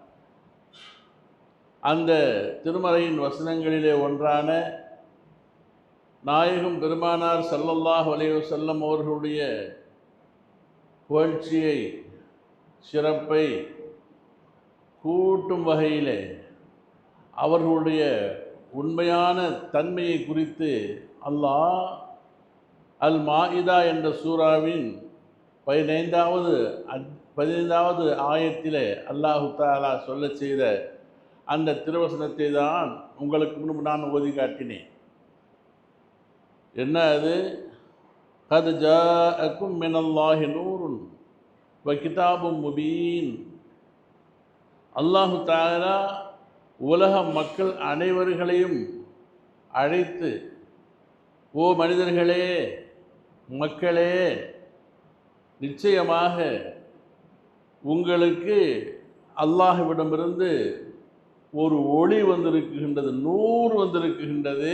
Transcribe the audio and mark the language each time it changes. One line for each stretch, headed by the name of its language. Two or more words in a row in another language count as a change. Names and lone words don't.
Tamil: அந்த திருமறையின் வசனங்களிலே ஒன்றான நாயகம் பெருமானார்
Arabic: صلى الله عليه وسلم
Tamil: அவர்களுடைய புகழ்ச்சியை, சிறப்பை கூட்டும் வகையிலே அவர்களுடைய உண்மையான தன்மையை குறித்து அல்லாஹ் அல் மாஇதா என்ற சூராவின் 15வது ஆயத்திலே
Arabic: الله تعالى
Tamil: சொல்ல செய்த அந்த திருவசனத்தை தான் உங்களுக்கு முன்பு நான் ஓதி காட்டினேன். என்ன அது?
Arabic: قد جاءكم من الله نور وكتاب مبين. الله تعالى
Tamil: உலக மக்கள் அனைவர்களையும் அழைத்து, ஓ மனிதர்களே, மக்களே, நிச்சயமாக உங்களுக்கு அல்லாஹ்விடமிருந்து ஒரு ஒளி வந்திருக்கின்றது, நூறு வந்திருக்கின்றது.